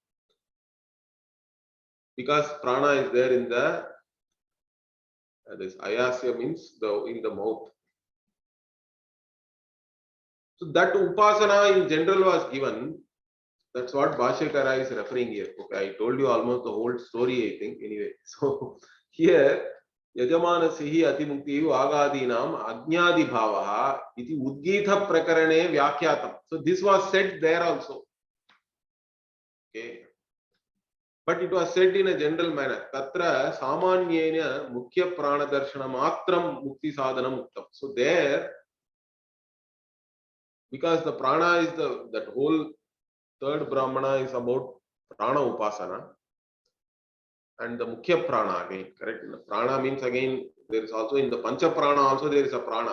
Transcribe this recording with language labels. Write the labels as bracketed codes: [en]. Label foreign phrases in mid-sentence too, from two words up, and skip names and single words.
[en] Because prana is there in the this ayasya means in the mouth. So that upasana in general was given. That's what Bhashyakara is referring here. Okay, I told you almost the whole story, I think. Anyway, so here [sa] Yajamana sihi atimukti agadinam ajnadi bhavaha iti udgitha prakarane vyakyatam. [en] So this was said there also. Okay, but it was said in a general manner. [sa] Tatra samanyena mukhya prana darshana matram mukti sadhanam muktam. [en] So there, because the prana is that whole third brahmana is about [sa] prana upasana. [en] And the mukhya prana again, correct? Prana means again, there is also in the [sa] pancha prana [en] also there is a prana.